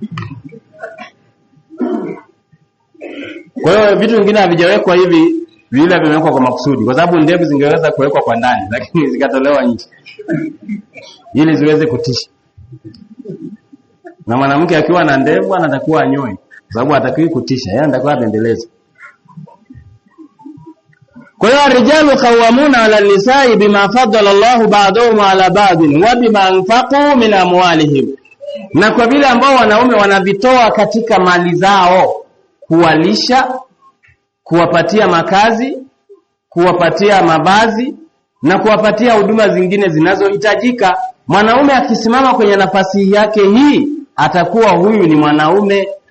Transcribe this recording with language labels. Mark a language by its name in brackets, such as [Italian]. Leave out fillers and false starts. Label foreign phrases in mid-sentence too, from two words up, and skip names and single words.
[Swahili] Kwa hiyo vitu vingine havijawekwa hivi, vile vimewekwa kwa makusudi, kwa sababu ndevu zingeweza kuwekwa kwa ndani lakini zikatolewa nje ili ziweze kutisha. Na mwanamke akiwa na ndevu anatakiwa anyoe, kwa sababu hatakiwi kutisha, yeye anatakiwa abembeleze. Kwa hiyo [Arabic] الرجال قوامون على النساء بما فضل الله بعضهم على بعض وبما أنفقوا من أموالهم. [Swahili] Na kwa vile ambao wanaume wanavitoa katika mali zao, kuwalisha, kuwapatia makazi, kuwapatia mavazi na kuwapatia huduma zingine zinazohitajika. Mwanaume akisimama kwenye nafasi yake hii, atakuwa huyu ni mwanaume.